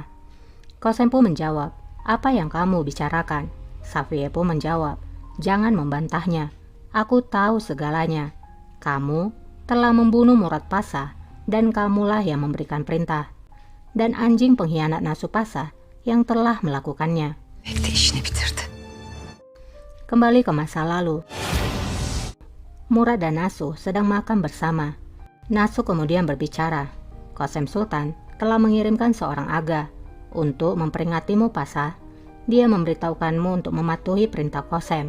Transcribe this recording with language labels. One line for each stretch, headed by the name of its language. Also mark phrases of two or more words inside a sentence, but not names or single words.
Indonesian: Qasem pun menjawab, apa yang kamu bicarakan? Safiye pun menjawab, jangan membantahnya. Aku tahu segalanya. Kamu telah membunuh Murad Pasha dan kamulah yang memberikan perintah. Dan anjing pengkhianat Nasupasa yang telah melakukannya.
Turkish: Evde işini bitirdi.
Indonesian: Kembali ke masa lalu. Murad dan Nasu sedang makan bersama. Nasu kemudian berbicara, Qasem Sultan telah mengirimkan seorang aga untuk memperingatimu Pasha. Dia memberitahukanmu untuk mematuhi perintah Qasem.